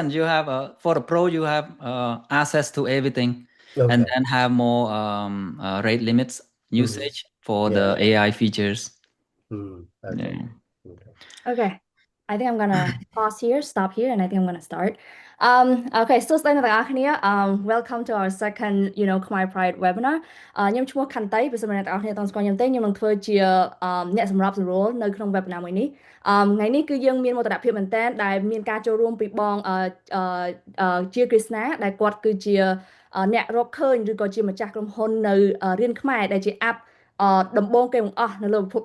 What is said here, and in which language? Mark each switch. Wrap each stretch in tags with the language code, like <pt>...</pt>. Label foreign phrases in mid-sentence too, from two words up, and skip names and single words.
<en>You have for the pro, you have access to everything, and Okay. then have more rate limits usage for Yeah. the AI features. Okay. Yeah. Okay. okay I think I'm gonna pause here, stop here, and I think I'm gonna start. Okay, so</en> <km>ស្ដីអ្នកទាំងអស់គ្នា</km> <en>welcome to our second Khmer Pride webinar</en> <km>ខ្ញុំឈ្មោះខន្តីបើសិនជាអ្នកទាំងអស់គ្នាអត់ស្គាល់ខ្ញុំទេខ្ញុំនឹងធ្វើជាអ្នកសម្របសម្រួលនៅក្នុង webinar មួយនេះថ្ងៃនេះគឺយើងមានមោទនភាពមែនទែនដែលមាន ការចូលរួមពីបងជាគ្រីស្ណាដែលគាត់គឺជាអ្នករកឃើញឬក៏ជាម្ចាស់ក្រុមហ៊ុននៅរៀនខ្មែរដែលជា app ដំបូងគេបង្អស់នៅលើពិភព</km>